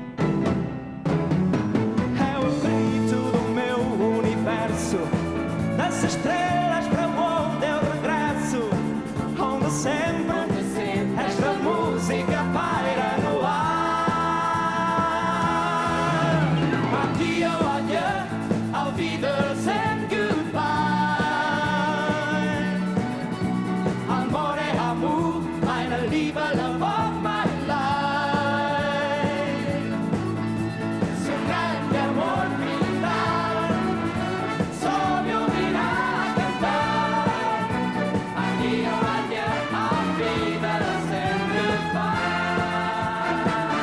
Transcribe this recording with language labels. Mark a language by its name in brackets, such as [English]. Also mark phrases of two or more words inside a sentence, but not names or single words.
[Portuguese] É o grito do meu universo, das estrelas para onde eu regresso, onde sempre esta música paira no ar. [Italian] Addio, adieu. [German] Auf Wiedersehen, goodbye. Amore, amour, meine Liebe, [English] love of my life. [Portuguese] Su grande amor final, só me ouvirá cantar. [German] Addio, adieu, auf Wiedersehen, goodbye.